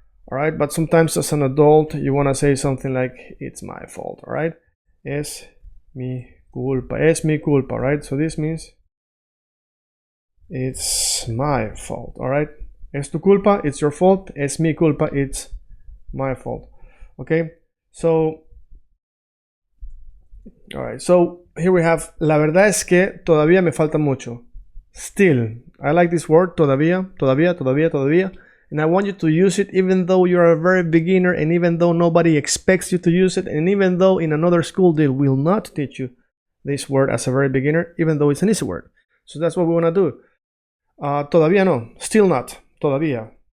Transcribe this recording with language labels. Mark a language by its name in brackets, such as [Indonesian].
[English] All right, but sometimes as an adult, you want to say something like, it's my fault, all right? [Spanish] Es mi culpa, right? [English] So this means it's my fault, all right? [Spanish] Es tu culpa, [English] it's your fault. [Spanish] Es mi culpa, [English] it's my fault, okay? So, all right, so here we have, [Spanish] la verdad es que todavía me falta mucho. [English] Still, I like this word, todavía, todavía. And I want you to use it even though you're a very beginner and even though nobody expects you to use it and even though in another school they will not teach you this word as a very beginner, even though it's an easy word. So that's what we want to do. [Spanish] Todavía no, [English] still not, [Spanish] todavía.